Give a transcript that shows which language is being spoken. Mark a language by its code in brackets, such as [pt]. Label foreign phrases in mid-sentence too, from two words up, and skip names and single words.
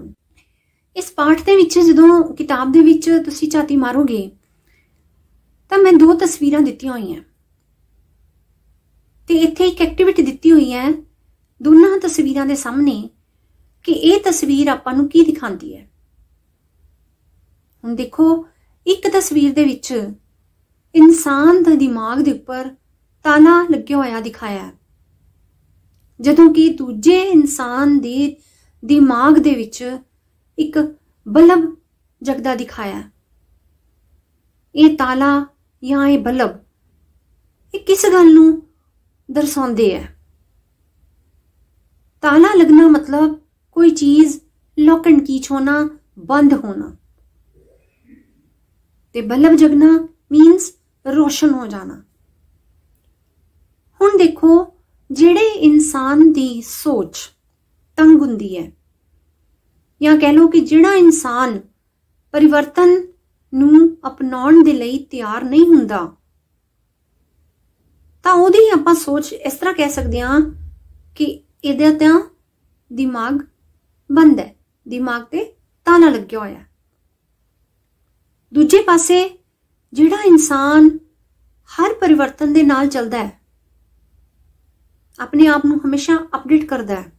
[pa] ਇਸ ਪਾਠ ਦੇ ਵਿੱਚ ਜਦੋਂ ਕਿਤਾਬ ਦੇ ਵਿੱਚ ਤੁਸੀਂ ਝਾਤੀ ਮਾਰੋਗੇ ਤਾਂ ਮੈਂ 2 ਤਸਵੀਰਾਂ ਦਿੱਤੀਆਂ ਹੋਈਆਂ ਤੇ ਇੱਥੇ ਇੱਕ ਐਕਟੀਵਿਟੀ ਦਿੱਤੀ ਹੋਈ ਹੈ ਦੋਨੋਂ ਤਸਵੀਰਾਂ ਦੇ ਸਾਹਮਣੇ ਕਿ ਯੇ ਤਸਵੀਰ ਆਪਾਂ ਨੂੰ ਕੀ ਦਿਖਾਂਦੀ ਹੈ। ਹੁਣ ਦੇਖੋ, ਇੱਕ ਤਸਵੀਰ ਦੇ ਵਿੱਚ ਇਨਸਾਨ ਦਾ ਦਿਮਾਗ ਦੇ ਉੱਪਰ ਤਾਲਾ ਲੱਗਿਆ ਹੋਇਆ ਦਿਖਾਇਆ, ਜਦੋਂ ਕਿ ਦੂਜੇ ਇਨਸਾਨ ਦੇ ਦਿਮਾਗ ਦੇ ਵਿੱਚ ਇੱਕ ਬਲਬ ਜਗਦਾ ਦਿਖਾਇਆ। ਇਹ ਤਾਲਾ ਜਾਂ ਇਹ ਬਲਬ ਇਹ ਕਿਸ ਗੱਲ ਨੂੰ ਦਰਸਾਉਂਦੇ ਹੈ? ਤਾਲਾ ਲੱਗਣਾ ਮਤਲਬ ਕੋਈ ਚੀਜ਼ [en] lock and key [pa] ਹੋਣਾ, ਬੰਦ ਹੋਣਾ, ਤੇ ਬਲਬ ਜਗਣਾ ਮੀਨਜ਼ ਰੋਸ਼ਨ ਹੋ ਜਾਣਾ। ਹੁਣ ਦੇਖੋ, ਜਿਹੜੇ ਇਨਸਾਨ ਦੀ ਸੋਚ ਤੰਗ ਹੁੰਦੀ ਹੈ, ਯਾ ਕਹਿ ਲਓ ਕਿ ਜਿਹੜਾ ਇਨਸਾਨ ਪਰਿਵਰਤਨ ਨੂੰ ਅਪਣਾਉਣ ਦੇ ਲਈ ਤਿਆਰ ਨਹੀਂ ਹੁੰਦਾ, ਤਾਂ ਓਹਦੀ ਆਪਾਂ ਸੋਚ ਇਸ ਤਰ੍ਹਾਂ ਕਹਿ ਸਕਦੇ ਹਾਂ ਕਿ ਇਹਦਾ ਤਾਂ ਦਿਮਾਗ ਬੰਦ ਹੈ, ਦਿਮਾਗ ਤੇ ਤਾਲਾ ਲੱਗਿਆ ਹੋਇਆ। ਦੂਜੇ ਪਾਸੇ ਜਿਹੜਾ ਇਨਸਾਨ ਹਰ ਪਰਿਵਰਤਨ ਦੇ ਨਾਲ ਚੱਲਦਾ ਹੈ, ਆਪਣੇ ਆਪ ਨੂੰ ਹਮੇਸ਼ਾ ਅਪਡੇਟ ਕਰਦਾ ਹੈ।